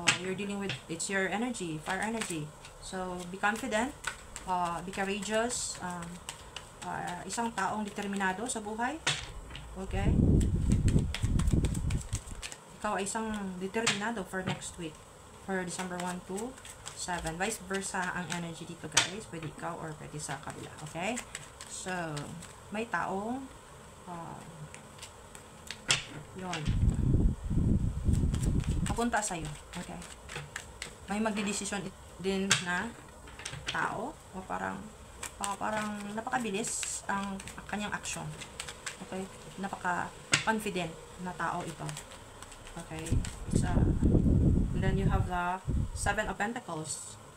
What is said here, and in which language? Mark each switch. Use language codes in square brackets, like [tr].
[en] You're dealing with, it's your energy, fire energy. So, be confident, be courageous, [tl] isang taong determinado sa buhay. [en] Okay? [tl] Ikaw ay isang determinado [en] for next week, for December 1 to 7. [tl] Vice versa ang energy dito, guys. Pwede ikaw or pwede sa kabila. Okay? So, may taong yun, papunta sa'yo. Okay? May magdidesisyon din na tao, o parang napakabilis ang kanyang action. Okay? Napaka-confident na tao ito. Okay? [en] And then you have the 7 of Pentacles.